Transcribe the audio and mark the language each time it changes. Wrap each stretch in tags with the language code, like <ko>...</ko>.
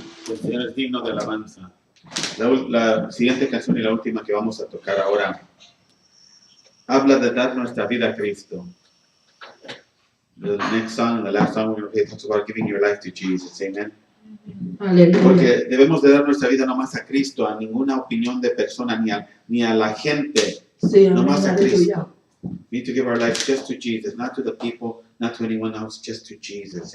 <es>El Señor es digno de alabanza. La siguiente canción y la última que vamos a tocar ahora habla de dar nuestra vida a Cristo.</es> <en>The next song, the last song we're going to play, talks about giving your life to Jesus. Amen.</en> <es>Aleluya. Porque debemos de dar nuestra vida no más a Cristo, a ninguna opinión de persona, ni a la gente, Sí, no más a Cristo. aleluya.</es> <en>We need to give our life just to Jesus, not to the people, not to anyone else, just to Jesus.</en>